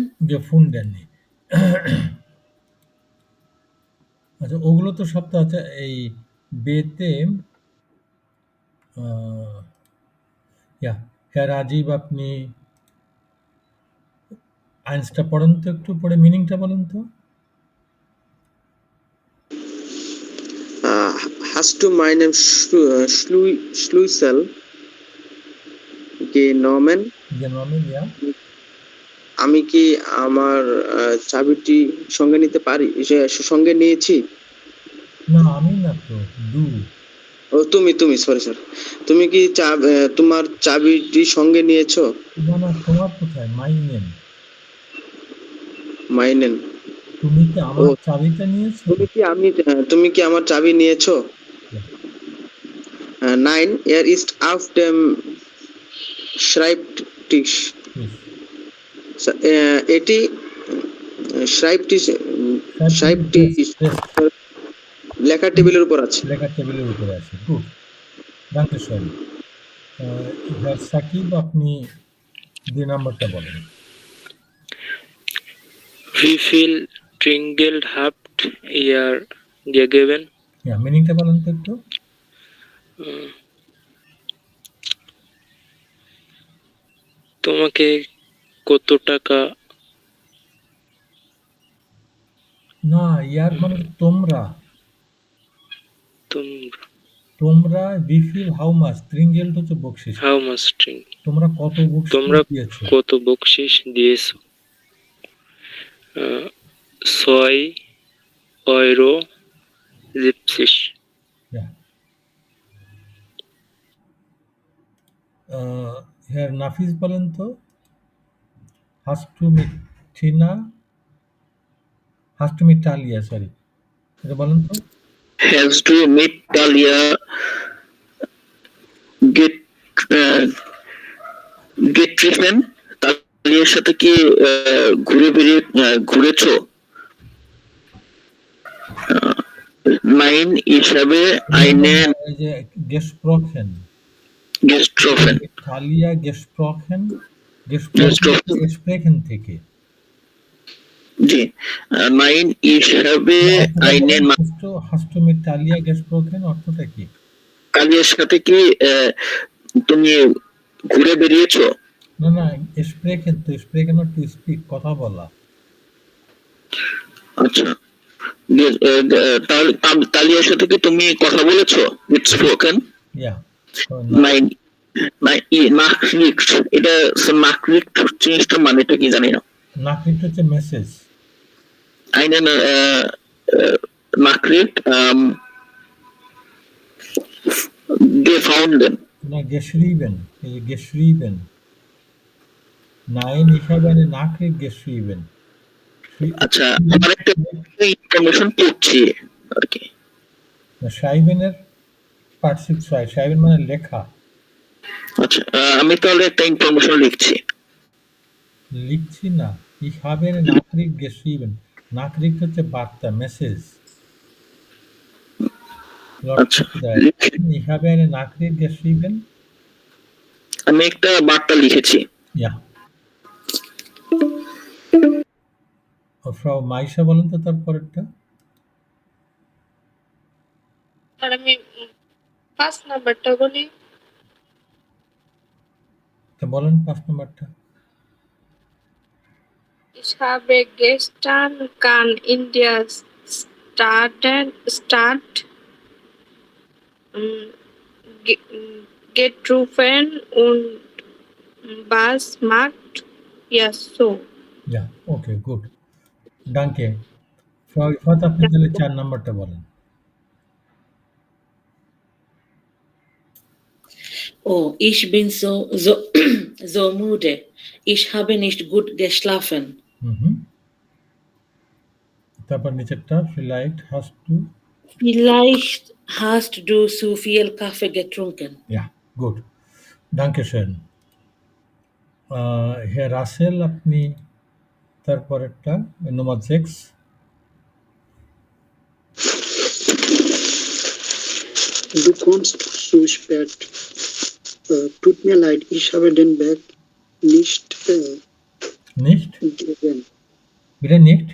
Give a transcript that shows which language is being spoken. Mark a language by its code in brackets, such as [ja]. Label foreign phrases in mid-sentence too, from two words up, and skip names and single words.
[bn] gefunden। আচ্ছা, ওগুলো তো সব তো আছে এই বেতে। হ্যাঁ রাজীব, আপনি আইনসটা পড়েন তো, একটু পড়ে মিনিংটা বলেন তো। [de] Hast du meinen Schlüssel genommen? genommen, ja? [bn] আমি কি আমার চাবিটি সঙ্গে নিতে পারি? সঙ্গে নিয়েছি? না, আমি না তো, du। ও তুমি সরি স্যার। তুমি কি তোমার চাবিটি সঙ্গে নিয়েছো? না, না, তোমার কোথায়? meinen। মাইনেন। তুমি কি ও আমার চাবিটা নিয়েছো? তুমি কি আমার চাবি নিয়েছো? [de] Ja। Nein, er ist auf dem Schreibtisch. [en] Yes. [bn] এটি Schreibtisch [en] Desk, [bn] লেখার টেবিলের উপর আছে। লেখার টেবিলের উপরে আছে। গুড, [de] danke schön. [bn] হ্যাঁ সাকিব, আপনি 2 নাম্বারটা বলেন। [de] Wie viel Trinkgeld habt ihr gegeben? [bn] হ্যাঁ, মিনিংটা বলেন তো একটু। তোমাকে কত টাকা? না, ইয়ার মানে তোমরা। [de] তোমরা wie viel, [en] how much, [bn] Trinkgeld হচ্ছে বকশিশ। [en] How much drink? [bn] তোমরা কত বকশিশ তোমরা দিয়েছো? কত বকশিশ দিয়েছো? 6,70 €। Yeah. হ্যাঁ নাফিস বলেন তো। [de] Hast du mit Talia, [bn] সরি, এটা বলেন তো। [de] Hast du mit Talia getroffen? [bn] তালিয়ার সাথে কি ঘুরেছো? [de] Nein, ich habe einen [bn] এই যে gesprochen, Talia gesprochen থেকে। জি, [de] nein, ich habe einen Hast du mit Talia gesprochen [bn] অর্থটা কি? তালিয়ার সাথে কি তুমি ঘুরে বেরিয়েছো? না, [en] sprechen তো, sprechen or to speak, [bn] কথা বলা। আচ্ছা, তালিয়ার সাথে কি তুমি কথা বলেছো? [de] Gesprochen? [en] Yeah. [de] Nein, Nachricht, [bn] এটা Nachricht জিনিসটা মানেটা কি জানি না। Nachricht হচ্ছে মেসেজ। [de] Eine Nachricht gefunden. [bn] না, geschrieben, এই যে geschrieben। [de] Nein, ich habe eine Nachricht geschrieben। [bn] আচ্ছা, আমার একটা ইনফরমেশন পড়ছি আর কি। schreiben এর পার্টসিপ schreiben মানে লেখা। আচ্ছা, আমি তাহলে একটা ইনফরমেশন লিখছি না, [de] ich habe eine Nachricht geschrieben। [bn] Nachricht হচ্ছে বার্তা, মেসেজ। আচ্ছা, [de] ich habe eine Nachricht geschrieben। [bn] আমি একটা বার্তা লিখেছি। Ja. ফ্রাউ মাইশা বলেন তো তারপরেরটা। আর আমি 5 নাম্বারটা বলি। তো বলেন 5 নাম্বারটা। [de] Ich habe gestern kann India start getroffen und was macht ihr so? Ja, okay, gut. Danke. Frau Ifat, [bn] আপনি তাহলে 4 নাম্বারটা বলেন। [de] Oh, ich bin so müde. Ich habe nicht gut geschlafen. [bn] তারপর নিচেরটা, [de] vielleicht hast du zu viel Kaffee getrunken. Ja, gut. Danke schön. Herr রাসেল, [bn] আপনি তারপরেরটা [de] Nummer 6। Du kommst zu spät. Tut mir leid, ich habe den Bag nicht gesehen. Wieder nicht?